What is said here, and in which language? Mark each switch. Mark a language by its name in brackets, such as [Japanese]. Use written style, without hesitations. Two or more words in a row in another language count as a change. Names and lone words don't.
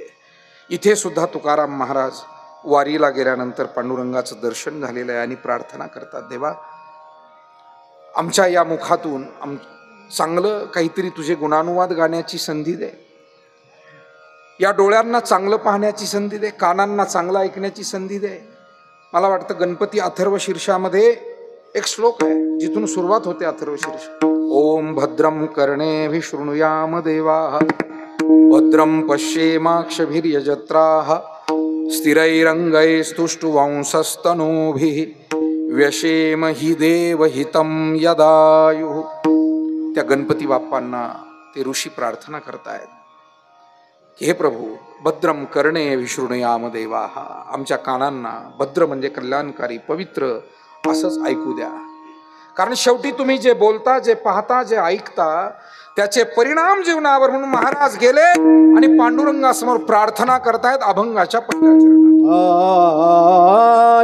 [Marathi] इथे सुद्धा तुकाराम महाराज वारीला गेल्यानंतर पांडुरंगाचं दर्शन झालेलं आहे आणि प्रार्थना करतात, देवा, आमच्या या मुखातून चांगलं काहीतरी तुझे गुणानुवाद गाण्याची संधी दे, या डोळ्यांना चांगलं पाहण्याची संधी दे, कानांना चांगलं ऐकण्याची संधी दे. मला वाटतं गणपती अथर्व शीर्षामध्ये एक श्लोक आहे जिथून सुरुवात होते अथर्व शीर्ष. [Sanskrit] ओम भद्रम कर्णेभिः शृणुयाम देवाः, भद्रम पश्येमाक्षभिर्यजत्राः, स्थिरैरङ्गैस्तुष्टुवंशस्तनूभिः, व्यशेम हि देवहितं यदायुः. [Marathi] त्या गणपती बाप्पांना ते ऋषी प्रार्थना करतायत, हे प्रभू, [Sanskrit] भद्रम कर्णे विशृणुयाम देवाः, [Marathi] आमच्या कानांना भद्र म्हणजे कल्याणकारी पवित्र असंच ऐकू द्या. कारण शेवटी तुम्ही जे बोलता, जे पाहता, जे ऐकता त्याचे परिणाम जीवनावर. म्हणून महाराज गेले आणि पांडुरंगासमोर प्रार्थना करतायत अभंगाच्या पहिल्या चरणात.